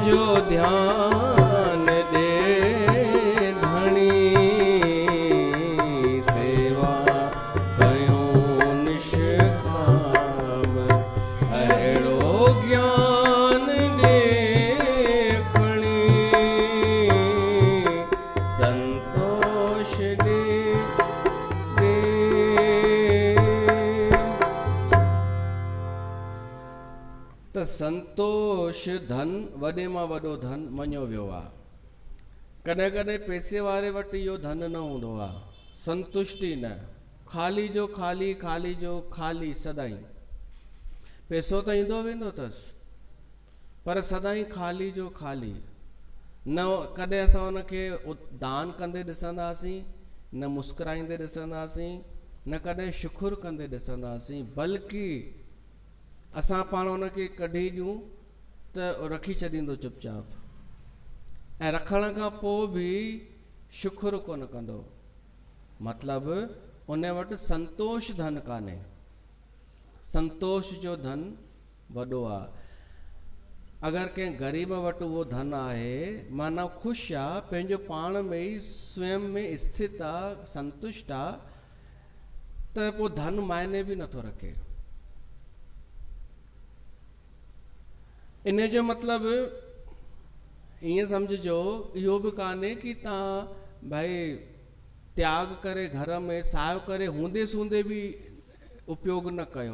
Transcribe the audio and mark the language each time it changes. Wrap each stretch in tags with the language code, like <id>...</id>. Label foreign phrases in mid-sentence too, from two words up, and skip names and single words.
<sd>ध्यान दे धणी सेवा कयो निष्काम अहिड़ो ज्ञान दे खणी संतोष दे त संतोष धन वॾे मां वॾो धन मञियो वियो आहे। कॾहिं कॾहिं पैसे वारे वटि इहो धन न हूंदो आहे, संतुष्टि न, ख़ाली जो ख़ाली, ख़ाली जो ख़ाली सदाईं। पैसो त ईंदो वेंदो अथसि पर सदाईं ख़ाली जो ख़ाली। न कॾहिं असां हुनखे दान कंदे ॾिसंदासीं, न मुस्कुराईंदे ॾिसंदासीं, न कॾहिं शुकुर कंदे ॾिसंदासीं, बल्कि असां पाण हुनखे कढी ॾियूं त रखी छॾींदो चुपचाप, ऐं रखण खां पोइ बि शुकुर कोन कंदो। मतिलबु उन वटि संतोष धन कान्हे। संतोष जो धन वॾो आहे। अगरि कंहिं ग़रीब वटि उहो धन आहे, माना ख़ुशि आहे, पंहिंजो पाण में ई स्वयं में स्थित आहे, संतुष्ट आहे, त पोइ धन मायने बि नथो रखे। इन जो मतिलबु ईअं सम्झिजो इहो बि कान्हे कि तव्हां भाई त्याग करे घर में सायो करे हूंदे सूंदे बि उपयोग न कयो।</sd>